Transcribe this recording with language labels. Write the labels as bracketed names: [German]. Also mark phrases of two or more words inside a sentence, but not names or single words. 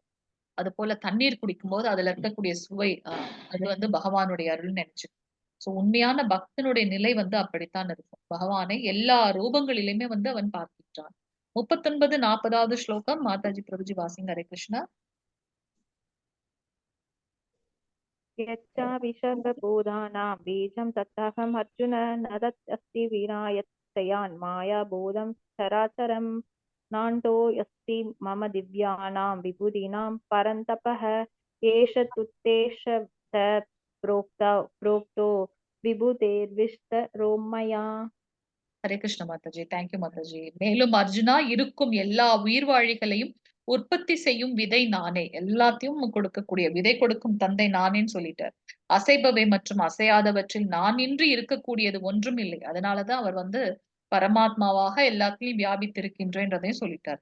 [Tamil] அது போல தண்ணீர் குடிக்கும் போது அதுல இருக்கக்கூடிய சுவை அது வந்து பகவானுடைய அருள்னு நினைச்சுக்கணும். சோ உண்மையான பக்தனுடைய நிலை வந்து அப்படித்தான் இருக்கும். பகவானை எல்லா ரூபங்களிலுமே வந்து அவன் பார்க்கின்றான். 39 40வது ஸ்லோகம் மாதாஜி பிரபுஜி வாசிங்க. ஹரே கிருஷ்ணா. [Sanskrit] यच्चापि सर्वभूतानां बीजं तत्तहम् अर्जुन न तत् अस्ति विना यत्तयान् मायाबोधं चराचरं नान्तो यस्ति मम दिव्यानां विभूतीनां परन्तपः एष तुत्तेष प्रोक्तो विभूतेर्विस्तरो मया. [Tamil] ஹரே கிருஷ்ண மாதாஜி. தேங்க்யூ மாதாஜி. மேலும் அர்ஜுனா இருக்கும் எல்லா உயிர்வாழிகளையும் உற்பத்தி செய்யும் விதை நானே, எல்லாத்தையும் கொடுக்கக்கூடிய விதை கொடுக்கும் தந்தை நானேன்னு சொல்லிட்டார். அசைபவை மற்றும் அசையாதவற்றில் நான் இன்றி இருக்கக்கூடியது ஒன்றும் இல்லை. அதனாலதான் அவர் வந்து பரமாத்மாவாக எல்லாத்தையும் வியாபித்திருக்கின்றேன்றதையும் சொல்லிட்டார்.